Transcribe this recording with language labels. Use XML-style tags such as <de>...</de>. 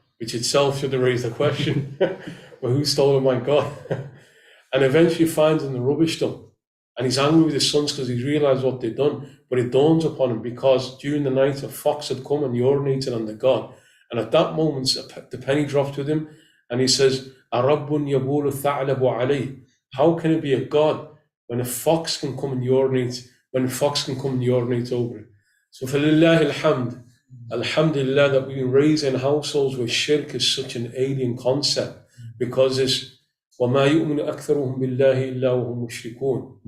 <en>Which itself should have raised the question, well, who stole my God? And eventually finds in the rubbish dump. And he's angry with his sons because he's realized what they've done. But it dawns upon him because during the night a fox had come and urinated on the God. And at that moment, the penny dropped with him. And he says,</en> <ar>أَرَبٌ يَبُولُ الثَّعْلَبُ عَلَيْهِ.</ar> <en>How can it be a God when a fox can come and urinate, over it? So for lillahi alhamd, alhamdulillah, that we've been raised in households where shirk is such an alien concept, because it's</en> <ar>وَمَا يُؤْمِنُ أَكْثَرُهُمْ بِاللَّهِ إِلَّا وَهُمْ مُشْرِكُونَ.</ar>